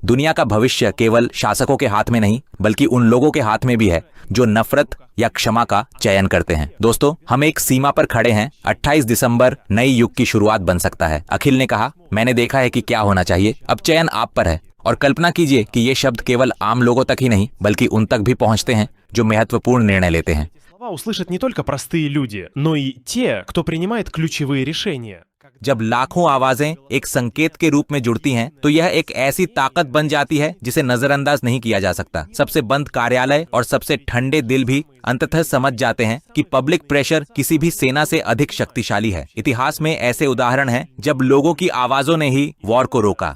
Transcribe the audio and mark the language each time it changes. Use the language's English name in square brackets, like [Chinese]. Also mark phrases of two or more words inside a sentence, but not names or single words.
[Hindi] दुनिया का भविष्य केवल शासकों के हाथ में नहीं बल्कि उन लोगों के हाथ में भी है जो नफरत या क्षमा का चयन करते हैं। दोस्तों, हम एक सीमा पर खड़े हैं। 28 दिसंबर नई युग की शुरुआत बन सकता है। अखिल ने कहा, मैंने देखा है कि क्या होना चाहिए, अब चयन आप पर है। और कल्पना कीजिए कि ये शब्द केवल आम लोगों तक ही नहीं बल्कि उन तक भी पहुंचते हैं जो महत्वपूर्ण निर्णय लेते हैं। [Russian] Слова услышат не только простые люди, но и те, кто принимает ключевые решения. [Hindi] जब लाखों आवाजें एक संकेत के रूप में जुड़ती हैं, तो यह एक ऐसी ताकत बन जाती है जिसे नजरअंदाज नहीं किया जा सकता। सबसे बंद कार्यालय और सबसे ठंडे दिल भी अंततः समझ जाते हैं कि [English] public pressure [Hindi] किसी भी सेना से अधिक शक्तिशाली है। इतिहास में ऐसे उदाहरण हैं जब लोगों की आवाजों ने ही वॉर को रोका।